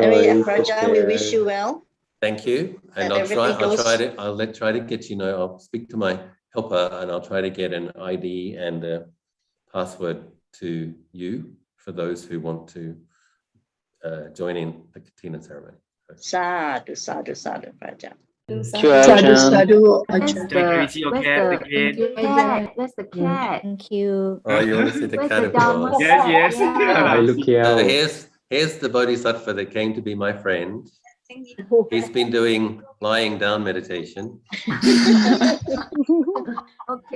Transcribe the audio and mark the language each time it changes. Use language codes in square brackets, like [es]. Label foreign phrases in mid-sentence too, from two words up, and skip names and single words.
[en] Prajan, we wish you well. Thank you. And I'll try to get, I'll speak to my helper and I'll try to get an ID and a password to you for those who want to join in the Kathina ceremony. [pi] Sadhu, sadhu, sadhu, Prajan. Sadhu, sadhu. [en] Where's the cat? Thank you. Oh, you want to see the Where's cat the of Dhamma? course. Yes. Hi, look So here. here's the Boddhisattva that came to be my friend. He's been doing lying down meditation. Okay.